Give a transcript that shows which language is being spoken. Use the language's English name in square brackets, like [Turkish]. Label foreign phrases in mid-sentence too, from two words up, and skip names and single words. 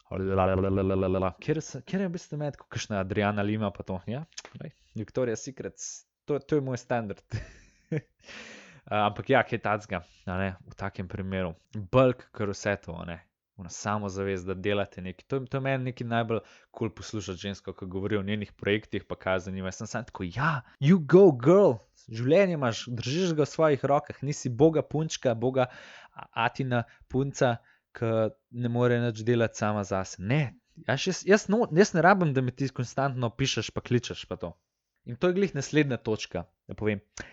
[Slovenian] Kjer je v bistvu med, kakšna Adriana Lima pa to, ja, Victoria's Secret, to je moj standard. Ampak ja, kaj tacga, v takem primeru, bolj kakor vse to, ona samozavest, da delate nekaj, to je meni nekaj najbolj cool poslušati žensko, ko govori o njenih projektih, pa kaj zanima, sem samo tako, ja, [English] you go girl, [Slovenian] življenje imaš, držiš ga v svojih rokah, nisi boga punčka, boga atina punca, ki ne more nič delati sama zase. Ne, jaz ne rabim, da mi ti konstantno pišeš pa kličeš pa to. In to je glih naslednja točka, da povem.